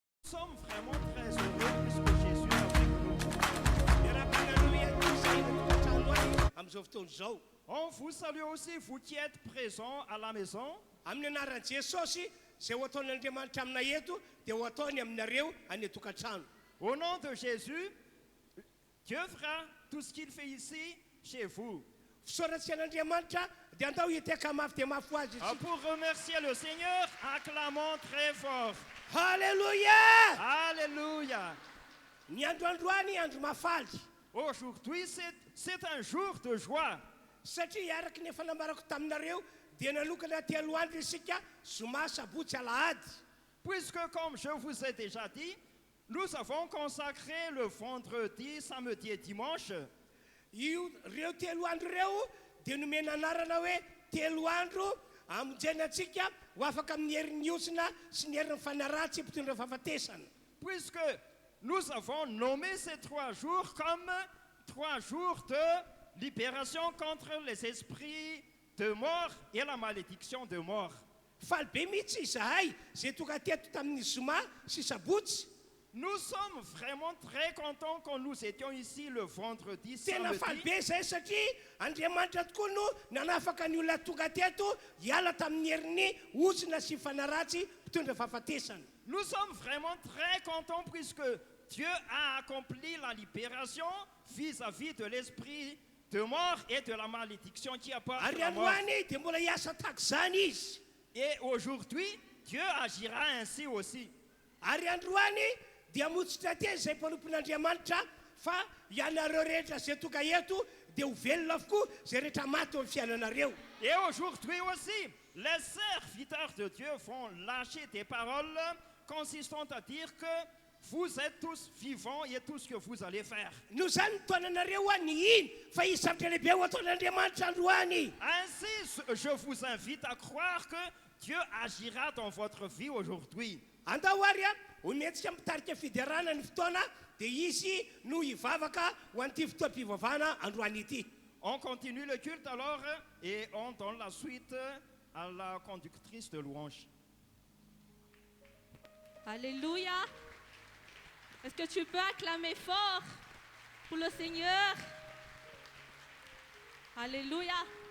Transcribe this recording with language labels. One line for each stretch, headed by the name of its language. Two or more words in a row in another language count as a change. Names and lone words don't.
French: sommes vraiment très heureux puisque Jésus est avec nous.
Malagasy: Am'izao fotoana izao.
French: On vous salue aussi, vous qui êtes présents à la maison.
Malagasy: Amin'ny anaran'i Jesosy zay ho ataon'Andriamanitra amina eto dia ho ataony aminareo any tokantrano.
French: Au nom de Jésus, Dieu fera tout ce qu'il fait ici chez vous.
Malagasy: Fisoratsen'Andriamanitra dia andao hiteka mafy dia mafy ho azy izy.
French: Pour remercier le Seigneur, acclamons très fort. Halleluja! Alléluia.
Malagasy: Ny androandroany andro mafaly
French: Aujourd'hui, c'est un jour de joie.
Malagasy: satria araky ny efa namarako taminareo dia nanokana telo andro isika zoma sabotsy alahady.
French: Puisque, comme je vous ai déjà dit, nous avons consacré le vendredi, samedi et dimanche.
Malagasy: Io reo telo andro reo dia nomena anarana hoe telo andro amonjenatsika ho afaka amin'ny herin'ny osina sy ny herin'ny fanaratsy mpitondra fahafatesana.
French: Puisque nous avons nommé ces 3 jours comme 3 jours de libération contre les esprits de mort et la malédiction de mort.
Malagasy: Faly be mihitsy izahay zay tonga teto tamin'ny zoma sy sabotsy.
French: Nous sommes vraiment très contents quand nous étions ici le vendredi,
Malagasy: Tena faly
French: samedi.
Malagasy: be izay satria Andriamanitra tokoa no nanafaka ny olona tonga teto hiala tamin'ny herin'ny osina sy fanaratsy mpitondra fahafatesana.
French: Nous sommes vraiment très contents puisque Dieu a accompli la libération vis-à-vis de l'esprit de mort et de la malédiction qui apporte
Malagasy: Ary
French: la mort.
Malagasy: androany dia mbola hiasa tahaka izany izy.
French: Et aujourd'hui, Dieu agira ainsi aussi.
Malagasy: Ary androany dia motsitra te izay mpanompon'Andriamanitra fa ianareo rehetra zay tonga eto dia ho velona avokoa zay rehetra maty amin'ny fiainanareo.
French: Et aujourd'hui aussi, les serviteurs de Dieu vont lâcher des paroles consistant à dire que vous êtes tous vivants et tout ce que vous allez faire.
Malagasy: No zany toananareo a ny iny fa izy zavatra lehibe ho ataon'Andriamanitra androany.
French: Ainsi, je vous invite à croire que Dieu agira dans votre vie aujourd'hui.
Malagasy: Andao ary a ho mihetsika mitarika fiderana ny fotoana dia izy no hivavaka ho an'ity fotoam-pivavahana androany ity.
French: On continue le culte alors et on donne la suite à la conductrice de louange. Alléluia. Est-ce que tu peux acclamer fort pour le Seigneur? Alléluia.